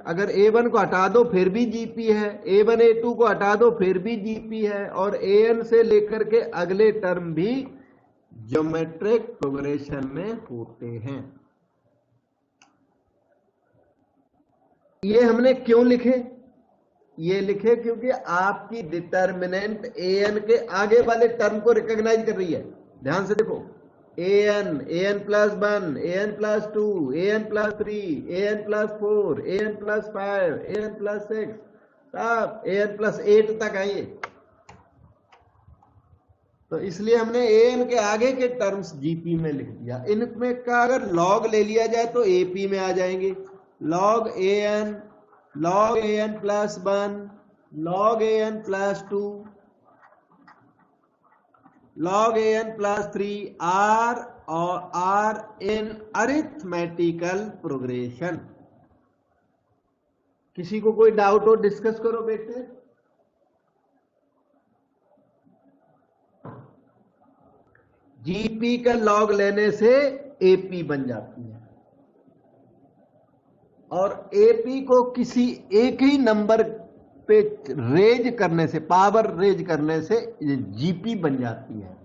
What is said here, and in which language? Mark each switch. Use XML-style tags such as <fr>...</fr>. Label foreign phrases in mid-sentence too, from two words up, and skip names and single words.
<hi>अगर a1 को हटा दो फिर भी जीपी है, a1 a2 को हटा दो फिर भी जीपी है, और an से लेकर के अगले टर्म भी</hi> <en>geometric progression</en> <hi>में होते हैं। ये हमने क्यों लिखे? ये लिखे क्योंकि आपकी डिटर्मिनेंट an के आगे वाले टर्म को रिकॉग्नाइज कर रही है। ध्यान से देखो, an +1 an +2 an +3 an +4 an +5 an +6 सब an +8 तक आइए। तो इसलिए हमने an के आगे के</hi> <en>terms GP</en> <hi>में लिख दिया। इनमें का अगर लॉग ले लिया जाए तो एपी में आ जाएंगे।</hi> <en>log an +1 log an +2 log an +3 are in arithmetical progression।</en> <hi>किसी को कोई डाउट हो डिस्कस करो बेटे। जीपी का लॉग लेने से एपी बन जाती है, और एपी को किसी एक ही नंबर पे रेज करने से,</hi> <en>power raise</en> <hi>करने से जीपी बन जाती है।</hi>